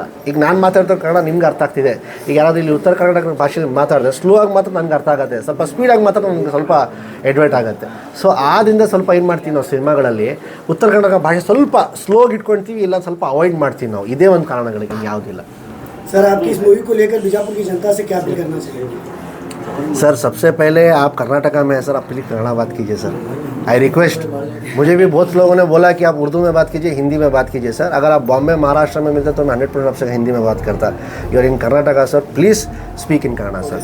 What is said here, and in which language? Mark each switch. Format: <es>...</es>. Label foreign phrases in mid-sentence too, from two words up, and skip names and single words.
<kn>ಈಗ ನಾನು ಮಾತಾಡ್ತಾ ಕನ್ನಡ ನಿಮ್ಗೆ ಅರ್ಥ ಆಗ್ತಿದೆ, ಈಗ ಯಾರಾದರೂ ಇಲ್ಲಿ ಉತ್ತರ ಕರ್ನಾಟಕ ಭಾಷೆ ಮಾತಾಡಿದ್ರೆ ಸ್ಲೋ ಆಗಿ ಮಾತ್ರ ನನಗೆ ಅರ್ಥ ಆಗುತ್ತೆ, ಸ್ವಲ್ಪ ಸ್ಪೀಡಾಗಿ ಮಾತ್ರ ನನಗೆ ಸ್ವಲ್ಪ ಎಡ್ವೈಟ್ ಆಗುತ್ತೆ. ಸೊ ಆದಿಂದ ಸ್ವಲ್ಪ ಏನು ಮಾಡ್ತೀವಿ ನಾವು ಸಿನಿಮಾಗಳಲ್ಲಿ, ಉತ್ತರ ಕನ್ನಡ ಭಾಷೆ ಸ್ವಲ್ಪ ಸ್ಲೋಗಿ ಇಟ್ಕೊಳ್ತೀವಿ, ಇಲ್ಲ ಸ್ವಲ್ಪ ಅವಾಯ್ಡ್ ಮಾಡ್ತೀವಿ ನಾವು. ಇದೇ ಒಂದು ಕಾರಣಗಳಿಗೆ, ಯಾವುದಿಲ್ಲ.</kn> <hi>सर आपकी इस मूवी को लेकर बीजापुर की जनता से क्या अपील करना चाहिए? सर सबसे पहले आप कर्नाटका में है सर, आप प्लीज़ कन्नड़ा बात कीजिए सर,</hi> <en>I request.</en> <hi>मुझे भी बहुत लोगों ने बोला कि आप उर्दू में बात कीजिए, हिंदी में बात कीजिए सर. अगर आप बॉम्बे महाराष्ट्र में मिलते तो मैं 100% आपसे हिंदी में बात करता.</hi> <en>You are in Karnataka sir, please speak in Kannada sir.</en>